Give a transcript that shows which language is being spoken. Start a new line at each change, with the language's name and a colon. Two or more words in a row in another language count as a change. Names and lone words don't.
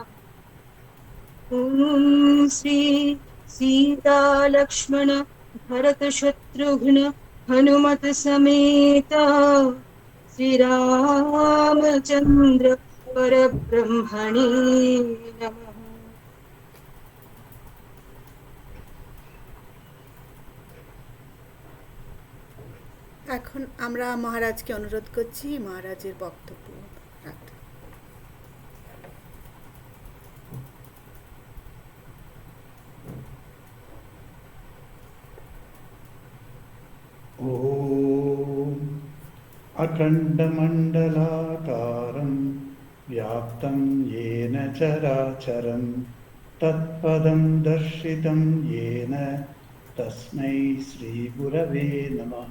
Sanskrit: ॐ श्री सीता लक्ष्मण भरत शत्रुघ्न हनुमत समेत श्रीरामचंद्र परब्रह्मणे नमः।
Bangla: এখন আমরা মহারাজকে অনুরোধ করছি মহারাজের বক্তব্য রাখতে।
Sanskrit: ॐ अखण्डमण्डलाकारं व्याप्तं येन चराचरं तत्पदं दर्शितं येन तस्मै श्रीगुरवे नमः।